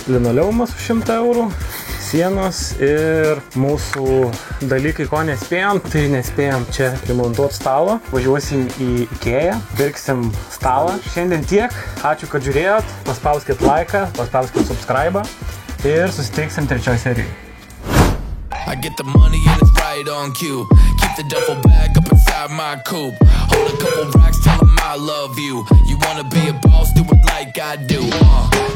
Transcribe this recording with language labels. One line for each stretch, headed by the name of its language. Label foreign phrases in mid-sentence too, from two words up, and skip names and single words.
Lithuanian: Linoleumas už 100 eurų, sienos ir mūsų dalykai, ko nespėjom, tai nespėjom čia remontuoti stalo. Važiuosim į Ikea, pirksim stalą. Šiandien tiek. Ačiū, kad žiūrėjot. Paspauskit laiką, paspauskit subscribe ir susitiksim 3 serijoje.
English: I get the money and it's right on cue. Keep the duffel bag up inside my coupe. Hold a couple racks, tell them I love you. You wanna be a boss, do it like I do.